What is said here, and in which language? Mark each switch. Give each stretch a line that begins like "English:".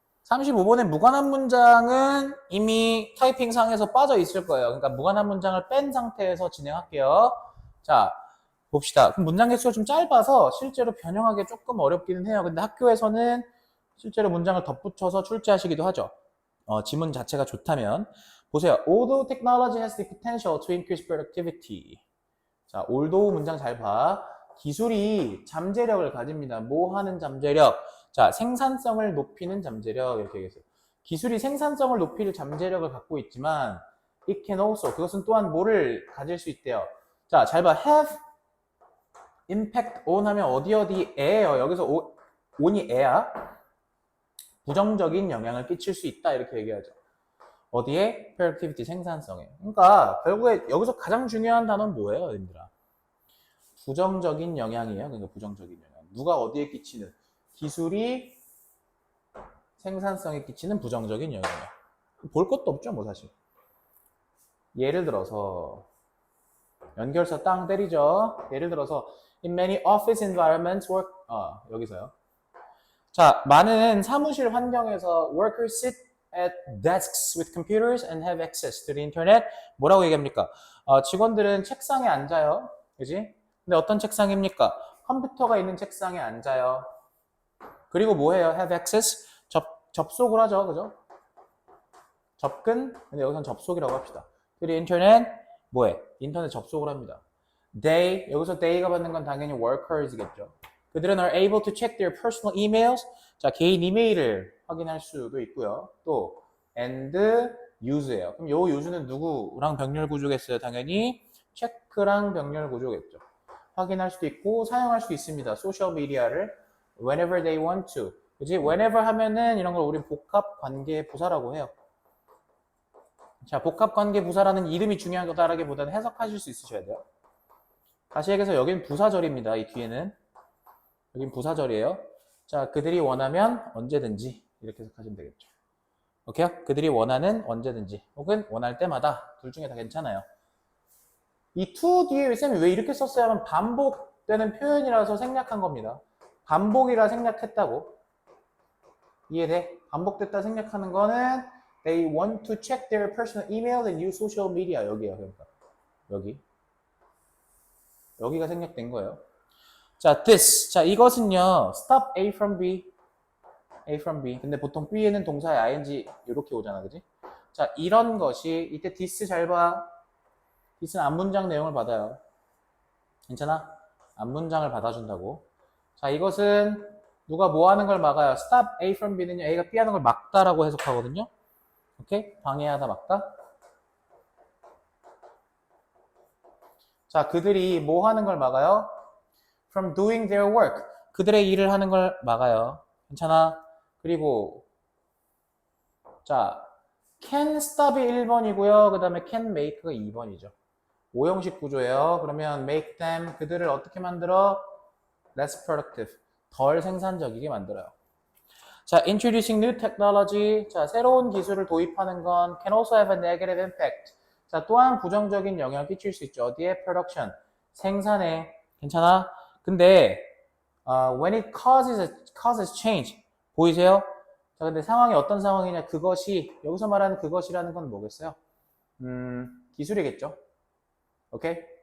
Korean: 35번의 무관한 문장은 이미 타이핑 상에서 빠져 있을 거예요. 그러니까 무관한 문장을 뺀 상태에서 진행할게요. 자, 봅시다. 그럼 문장 개수가 좀 짧아서 실제로 변형하기 조금 어렵기는 해요. 근데 학교에서는 실제로 문장을 덧붙여서 출제하시기도 하죠. 지문 자체가 좋다면. 보세요.
English: Although technology has the potential to increase productivity.
Korean: 자, although 문장 잘 봐. 기술이 잠재력을 가집니다. 뭐 하는 잠재력? 자, 생산성을 높이는 잠재력. 이렇게 얘기했어요. 기술이 생산성을 높일 잠재력을 갖고 있지만
English: it can also,
Korean: 그것은 또한 뭐를 가질 수 있대요. 자, 잘 봐. have impact on 하면 어디에요? 여기서 on이 애야. 부정적인 영향을 끼칠 수 있다. 이렇게 얘기하죠. 어디에? productivity, 생산성에. 그러니까 결국에 여기서 가장 중요한 단어는 뭐예요, 여러분들아? 부정적인 영향이에요. 그러니까 부정적인 영향. 누가 어디에 끼치는? 기술이 생산성에 끼치는 부정적인 영향이에요. 볼 것도 없죠, 뭐 사실. 예를 들어서 연결서 땅 때리죠. 예를 들어서
English: in many office environments work
Korean: 여기서요. 자, 많은 사무실 환경에서
English: workers sit at desks with computers and have access to the internet.
Korean: 뭐라고 얘기합니까? 직원들은 책상에 앉아요. 그지? 근데 어떤 책상입니까? 컴퓨터가 있는 책상에 앉아요. 그리고 뭐해요? have access? 접속을 하죠. 그죠? 접근? 근데 여기서는 접속이라고 합시다. 그리고 인터넷? 뭐해? 인터넷 접속을 합니다. They, 여기서 they가 받는 건 당연히 workers겠죠. 그들은
English: are able to check their personal emails.
Korean: 자, 개인 이메일을 확인할 수도 있고요. 또 and use예요. 그럼 요 use는 누구랑 병렬 구조겠어요? 당연히 check 링크랑 병렬 구조겠죠. 확인할 수도 있고 사용할 수도 있습니다. 소셜 미디어를
English: whenever they want to.
Korean: 그지? whenever 하면은 이런 걸 우리 복합 관계 부사라고 해요. 자, 복합 관계 부사라는 이름이 중요한 거다라기보다는 해석하실 수 있으셔야 돼요. 다시 얘기해서 여기는 부사절입니다. 이 뒤에는. 여긴 부사절이에요. 자, 그들이 원하면 언제든지 이렇게 해석하시면 되겠죠. 오케이요? 그들이 원하는 언제든지 혹은 원할 때마다 둘 중에 다 괜찮아요. 이 to 뒤에 쌤이 왜 이렇게 썼어요 하면 반복되는 표현이라서 생략한 겁니다. 반복이라 생략했다고. 이해돼? 반복됐다 생략하는 거는
English: they want to check their personal email and use social media.
Korean: 여기요. 그러니까 여기가 생략된 거예요.
English: 자, this. 자, 이것은요. stop A from B. A from B.
Korean: 근데 보통 B에는 동사의 ing 이렇게 오잖아. 그지? 자, 이런 것이 이때 this 잘 봐. this는 앞문장 내용을 받아요. 괜찮아? 앞문장을 받아준다고. 자, 이것은 누가 뭐 하는 걸 막아요? stop A from B는요. A가 B 하는 걸 막다라고 해석하거든요. 오케이? 방해하다 막다. 자, 그들이 뭐 하는 걸 막아요?
English: From doing their work.
Korean: 그들의 일을 하는 걸 막아요. 괜찮아? 그리고 자, can stop이 1번이고요. 그 다음에 can make가 2번이죠. 5형식 구조예요. 그러면 make them, 그들을 어떻게 만들어?
English: less productive.
Korean: 덜 생산적이게 만들어요.
English: 자, introducing new technology.
Korean: 자, 새로운 기술을 도입하는 건
English: can also have a negative impact.
Korean: 자, 또한 부정적인 영향을 끼칠 수 있죠. 어디에? production. 생산에. 괜찮아? 근데
English: when it causes change.
Korean: 보이세요? 자, 근데 상황이 어떤 상황이냐? 그것이, 여기서 말하는 그것이라는 건 뭐겠어요? 기술이겠죠. 오케이?